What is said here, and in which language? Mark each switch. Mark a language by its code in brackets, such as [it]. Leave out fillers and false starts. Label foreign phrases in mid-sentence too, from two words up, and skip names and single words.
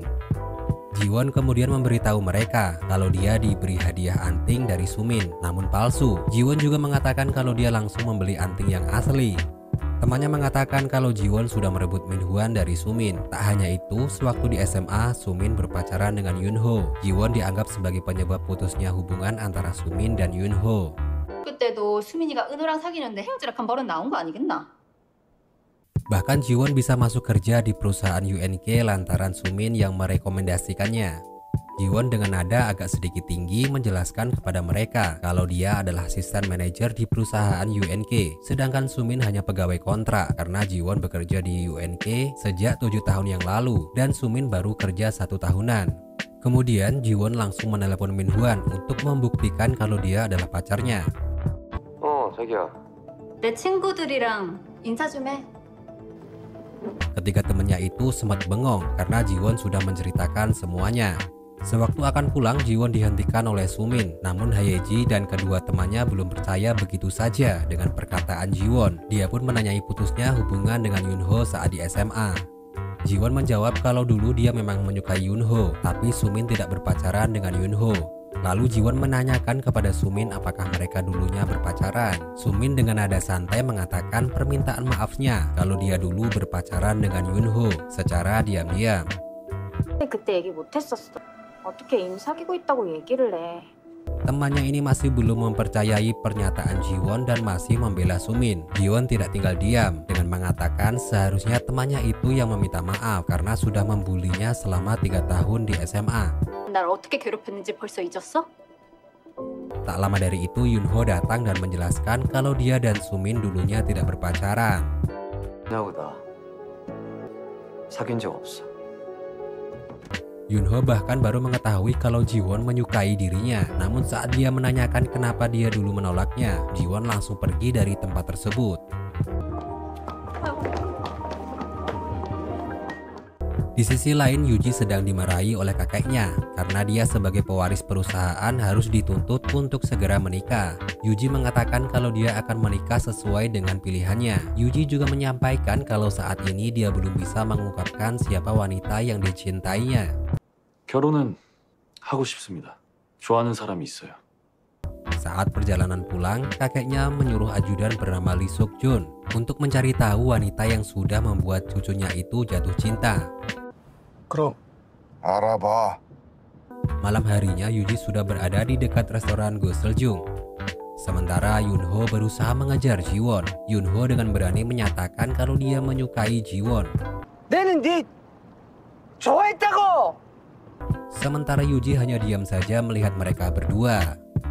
[id] Jiwon kemudian memberitahu mereka kalau dia diberi hadiah anting dari Sumin, namun palsu. Jiwon juga mengatakan kalau dia langsung membeli anting yang asli. Temannya mengatakan kalau Jiwon sudah merebut Minhwan dari Sumin. Tak hanya itu, sewaktu di SMA, Sumin berpacaran dengan Yunho. Jiwon dianggap sebagai penyebab putusnya hubungan antara Sumin dan Yunho. [ko] 그때도 수민이가 은호랑 사귀는데 헤어지라 한 버릇 나온 거 아니겠나? [id] Bahkan Jiwon bisa masuk kerja di perusahaan UNK lantaran Sumin yang merekomendasikannya. Jiwon dengan nada agak sedikit tinggi menjelaskan kepada mereka kalau dia adalah asisten manajer di perusahaan UNK, sedangkan Sumin hanya pegawai kontrak karena Jiwon bekerja di UNK sejak 7 tahun yang lalu dan Sumin baru kerja 1 tahunan. Kemudian Jiwon langsung menelepon Minhwan untuk membuktikan kalau dia adalah pacarnya. [ko] 자기야. 내 친구들이랑 인사 좀 해. [id] Ketika temannya itu sempat bengong karena Jiwon sudah menceritakan semuanya. Sewaktu akan pulang, Jiwon dihentikan oleh Sumin. Namun Hayeji dan kedua temannya belum percaya begitu saja dengan perkataan Jiwon. Dia pun menanyai putusnya hubungan dengan Yunho saat di SMA. Jiwon menjawab kalau dulu dia memang menyukai Yunho, tapi Sumin tidak berpacaran dengan Yunho. Lalu Jiwon menanyakan kepada Sumin apakah mereka dulunya berpacaran. Sumin dengan nada santai mengatakan permintaan maafnya kalau dia dulu berpacaran dengan Yunho secara diam-diam. [ko] 그때 얘기 못 했었어. 어떻게 이미 사귀고 있다고 얘기를 해. [id] Temannya ini masih belum mempercayai pernyataan Jiwon dan masih membela Sumin. Jiwon tidak tinggal diam dengan mengatakan seharusnya temannya itu yang meminta maaf karena sudah membulinya selama 3 tahun di SMA. [ko] 날 어떻게 괴롭혔는지 벌써 잊었어? [id] Tak lama dari itu Yunho datang dan menjelaskan kalau dia dan Sumin dulunya tidak berpacaran. [ko] 나보다 사귄 적 없어. [id] Yunho bahkan baru mengetahui kalau Jiwon menyukai dirinya. Namun saat dia menanyakan kenapa dia dulu menolaknya, Jiwon langsung pergi dari tempat tersebut. Di sisi lain, Yuji sedang dimarahi oleh kakeknya karena dia sebagai pewaris perusahaan harus dituntut untuk segera menikah. Yuji mengatakan kalau dia akan menikah sesuai dengan pilihannya. Yuji juga menyampaikan kalau saat ini dia belum bisa mengungkapkan siapa wanita yang dicintainya. [ko] 결혼은 하고 싶습니다. 좋아하는 사람이 있어요. [id] Saat perjalanan pulang, kakeknya menyuruh ajudan bernama Lee Suk Jun untuk mencari tahu wanita yang sudah membuat cucunya itu jatuh cinta. [ko] 그럼 알아봐. [id] Malam harinya Yuji sudah berada di dekat restoran Goseljung. Sementara Yunho berusaha mengejar Jiwon. Yunho dengan berani menyatakan kalau dia menyukai Jiwon. [ko] 내는 네 좋아했다고. [id] Sementara Yuji hanya diam saja melihat mereka berdua.